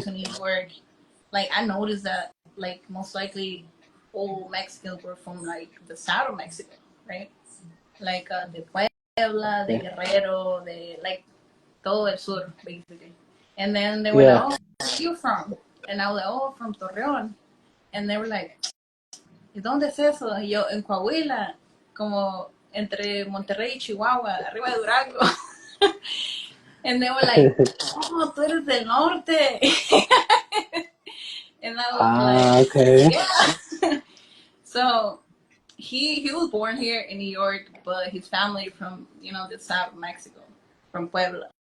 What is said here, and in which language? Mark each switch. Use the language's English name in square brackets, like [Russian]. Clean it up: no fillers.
[English] to New York, like I noticed that like most likely all Mexicans were from like the south of Mexico, right? [Spanish] Like de Puebla, de [English] Okay. Guerrero, de like todo el sur, basically. And then they were like, Yeah. oh, where are you from? And I was like, oh, from Torreon. And they were like, ¿y dónde es eso? [Spanish] Y yo, en Coahuila, como entre Monterrey y Chihuahua, arriba de Durango. [English] And they were like, oh, tú eres del norte. And I was like, Okay. yeah. So he was born here in New York, but his family from, the south of Mexico, from Puebla.